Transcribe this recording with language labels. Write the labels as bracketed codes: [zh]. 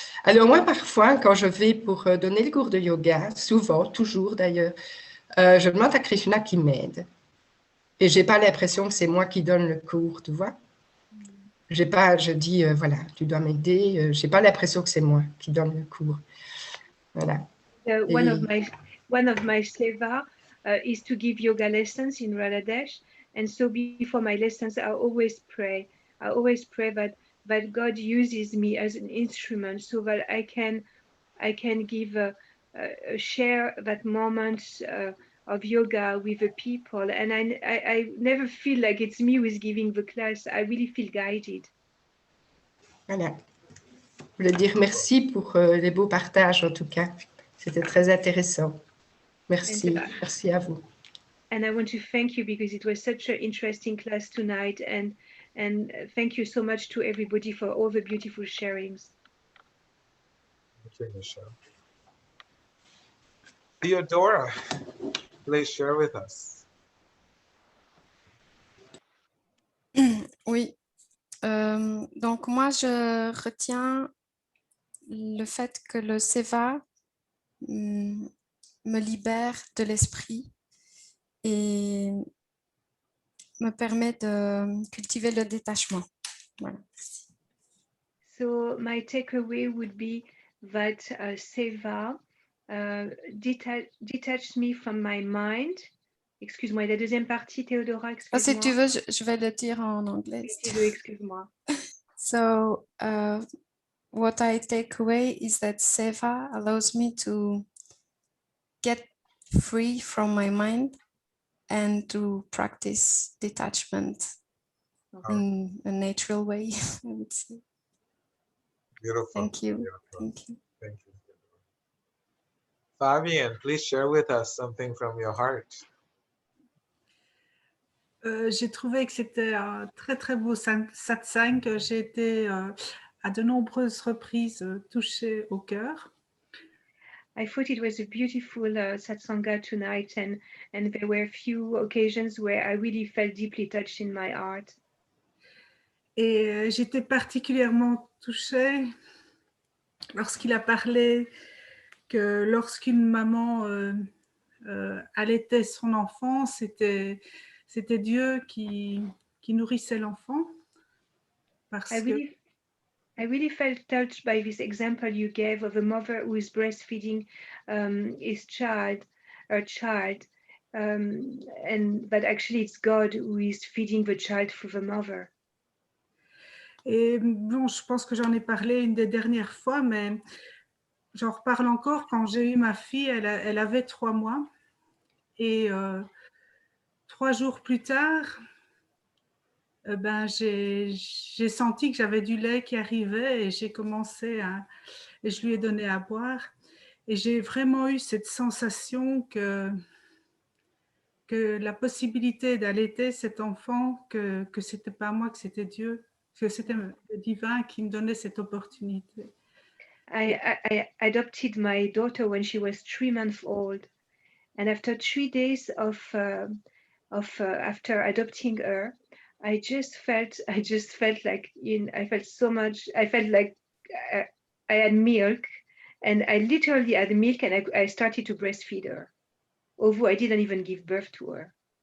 [fr] Alors moi, parfois, quand je vais pour donner le cours de yoga, souvent, toujours d'ailleurs, je demande à Krishna qui m'aide. Et j'ai pas l'impression que c'est moi qui donne le cours, tu vois. Je dis, voilà, tu dois m'aider. J'ai pas l'impression que c'est moi qui donne le cours. Voilà. [en] One of my seva is to give yoga lessons in Bangladesh, and so before my lessons, I always pray. I always pray that God uses me as an instrument, so that I can give share that moment of yoga with the people, and I never feel like it's me who is giving the class. I really feel guided. [fr] Voilà. Je voulais dire merci pour les beaux partages en tout cas. C'était très intéressant. Merci. Merci à vous. [en] And I want to thank you because it was such an interesting class tonight, and thank you so much to everybody for all the beautiful sharings. Thank you, Michelle. Theodora, please share with us. [fr] Oui. Donc moi, je retiens le fait que le seva me libère de l'esprit et me permet de cultiver le détachement. Voilà. [en] So my takeaway would be that seva detached me from my mind. [fr] Excuse-moi, la deuxième partie, Théodora, excuse-moi. Si tu veux, je vais le dire en anglais. Si tu veux, excuse-moi. [en] So, what I take away is that seva allows me to get free from my mind and to practice detachment in a natural way, I would say. Beautiful. Thank you. Beautiful. Thank you. Thank you. Fabienne, please share with us something from your heart. [fr] J'ai trouvé que c'était un très très beau satsang, que j'ai été à de nombreuses reprises touchée au cœur. [en] I thought it was a beautiful satsanga tonight, and there were a few occasions where I really felt deeply touched in my heart. [fr] Et j'étais particulièrement touchée lorsqu'il a parlé que lorsqu'une maman allaitait son enfant, c'était Dieu qui nourrissait l'enfant. [en] I really felt touched by this example you gave of a mother who is breastfeeding her child, and but actually it's God who is feeding the child through the mother. [fr] Et bon, je pense que j'en ai parlé une des dernières fois, mais j'en reparle encore. Quand j'ai eu ma fille, elle avait 3 mois, et 3 jours plus tard, j'ai senti que j'avais du lait qui arrivait, et j'ai commencé et je lui ai donné à boire, et j'ai vraiment eu cette sensation que la possibilité d'allaiter cet enfant, que c'était pas moi, que c'était Dieu, que c'était le divin qui me donnait cette opportunité. [en] I adopted my daughter when she was 3 months old, and after 3 days after adopting her, I just felt like I felt so much. I felt like I had milk, and I literally had milk, and I started to breastfeed her, although I didn't even give birth to her.